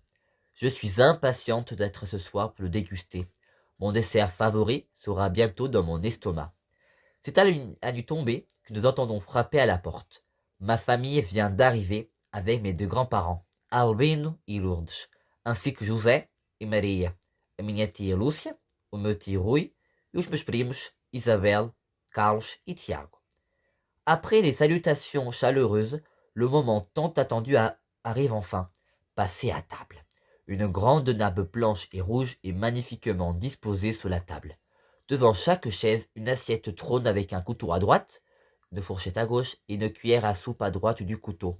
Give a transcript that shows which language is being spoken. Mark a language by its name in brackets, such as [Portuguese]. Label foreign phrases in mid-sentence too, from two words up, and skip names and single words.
[French] Je suis impatiente d'être ce soir pour le déguster. Mon dessert favori sera bientôt dans mon estomac. C'est à nuit tombée que nous entendons frapper à la porte. Ma famille vient d'arriver avec mes deux grands-parents, Albino et Lourdes, ainsi que José [Portuguese] e Maria, a minha tia Lúcia, o meu tio Rui e os meus primos Isabel, Carlos [French] et Tiago. Après les salutations chaleureuses, le moment tant attendu arrive enfin. Passez à table. Une grande nappe blanche et rouge est magnifiquement disposée sur la table. Devant chaque chaise, une assiette trône avec un couteau à droite, une fourchette à gauche et une cuillère à soupe à droite du couteau.